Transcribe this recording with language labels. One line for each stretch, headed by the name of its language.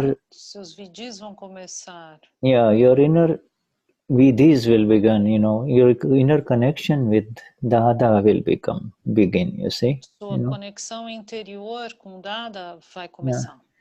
Portuguese: seus vidhis vão começar.
English: Yeah, your inner vidhis will begin. Your inner connection with Dada will begin. You see.
Portuguese: Sua conexão interior com Dada vai começar.